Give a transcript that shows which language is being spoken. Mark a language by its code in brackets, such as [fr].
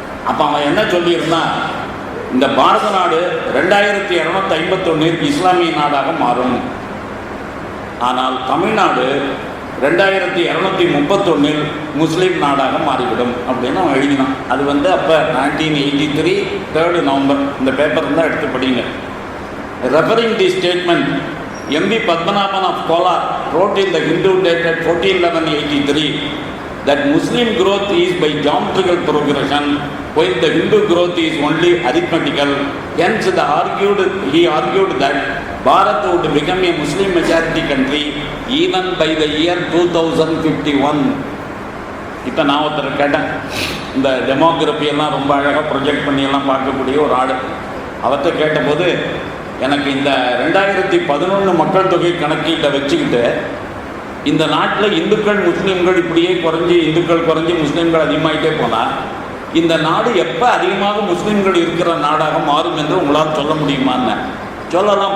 [ta] அப்போ அவன் என்ன சொல்லியிருந்தான், இந்த பாரத நாடு 2251 இஸ்லாமிய நாடாக மாறும், ஆனால் தமிழ்நாடு 2231 முஸ்லீம் நாடாக மாறிவிடும் அப்படின்னு அவன் எழுதினான். அது அப்போ 1983 3 நவம்பர். இந்த பேப்பர் தான் எடுத்து படிங்க. [en] Referring the statement, M.V. Padmanabhan of Kolar wrote in the Hindu dated 14/11/83 that Muslim growth is by geometrical progression, while the Hindu growth is only arithmetical. Hence, he argued that Bharat would become a Muslim majority country even by the year 2051. [ta] இப்போ நான் ஒருத்தர் கேட்டேன், இந்த டெமோகிராஃபியெல்லாம் ரொம்ப அழகாக project பண்ணியெல்லாம் பார்க்கக்கூடிய ஒரு ஆடு. அவர்கிட்ட கேட்டபோது எனக்கு இந்த 2011 மக்கள் தொகை கணக்கீட்டை வச்சுக்கிட்டு இந்த நாட்டில் இந்துக்கள் முஸ்லீம்கள் இப்படியே குறைஞ்சி இந்துக்கள் குறைஞ்சி முஸ்லீம்கள் அதிகமாகிட்டே போனால் இந்த நாடு எப்போ அதிகமாக முஸ்லீம்கள் இருக்கிற நாடாக மாறும் என்று உங்களால் சொல்ல முடியுமான்னு சொல்லலாம்.